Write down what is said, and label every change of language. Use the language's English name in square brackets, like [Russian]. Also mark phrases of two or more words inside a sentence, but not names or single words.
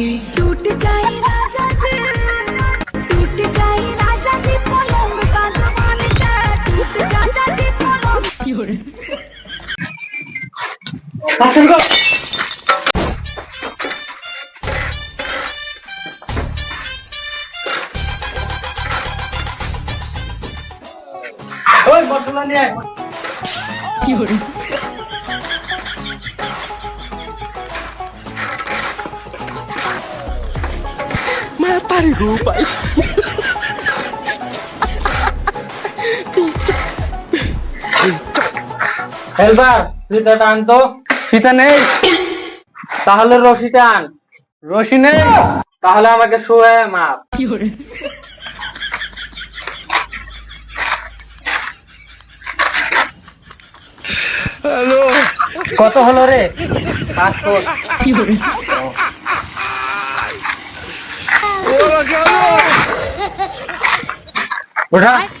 [Hindi] टूट जाए राजा जी, टूट जाए राजा जी पलंग सागवान का, टूट राजा जी पलंग। [Bangla] কাজ শুরু কর। ওই মশলা নিয়ে আয়। [Hindi] मैं तारी हूँ भाई। [Bangla] হেলবার, ফিতাটা আন তো। ফিতা নেই, তাহলে রশিটা আন। রশি নেই, তাহলে আমাকে শুয়ে মাপ। কত হলো রে? 500। ওঠা।